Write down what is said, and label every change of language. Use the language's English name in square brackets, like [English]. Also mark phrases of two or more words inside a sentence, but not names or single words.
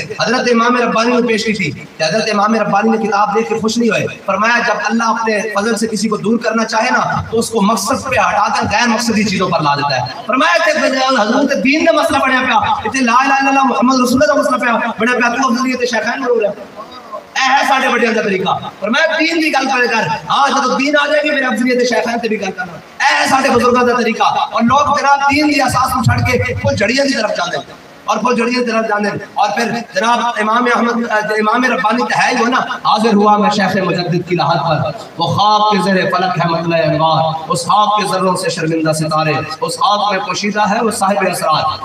[Urdu] حضرت امام ربانی نے پیش کی تھی کہ حضرت امام ربانی نے کتاب دیکھ کے خوش نہیں ہوئے. فرمایا جب اللہ اپنے فضل سے کسی کو دور کرنا چاہے نا تو اس کو مقصد پہ ہٹا کر غیر مقصدی چیزوں پر لا دیتا ہے. فرمایا کہ حضرت دین کا مسئلہ بنیا پیا, اتنے [Arabic] لا الہ الا اللہ محمد رسول اللہ [Urdu] کا مسئلہ پیا بنیا پیا, تو افضلیت شیخین میں ہو رہا ہے. [Punjabi] اے ہے ساڈے بڑیاں دا طریقہ. فرمایا دین دی گل کر ہاں جب دین آ جائے گی میرے افضلیت شیخین تے بھی گل کرنا. اے ہے ساڈے بزرگاں دا طریقہ. [Urdu] اور لوگ جناب [Punjabi] دین دی اساس [Urdu] کو [Punjabi] چھڑ کے وہ جڑیاں دی طرف جاندے [Urdu] اور وہ جڑیاں دی طرف جاندے اور پھر جناب امام ربانی تے ہے ہی وہ نا حاضر ہوا میں شیخ مجدد کی لحد پر, وہ خاک کے زیر فلک ہے مطلع انوار, اس خاک کے ذروں سے شرمندہ ستارے, اس خاک میں پوشیدہ ہے وہ صاحب اسرار.